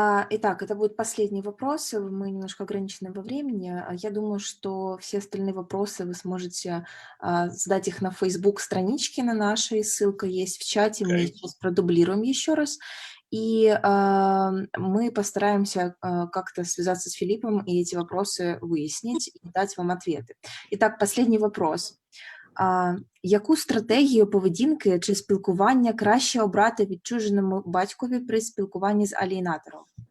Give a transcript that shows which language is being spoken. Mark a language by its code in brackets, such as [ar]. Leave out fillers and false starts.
[ru] Итак, это будет последний вопрос. Мы немножко ограничены во времени. Я думаю, что все остальные вопросы вы сможете задать их на Facebook-страничке на нашей. Ссылка есть в чате. Мы сейчас продублируем еще раз. И мы постараемся как-то связаться с Филиппом и эти вопросы выяснить и дать вам ответы. Итак, последний вопрос. [uk] Яку стратегію поведінки чи спілкування краще обрати відчуженому батькові при спілкуванні з алієнатором?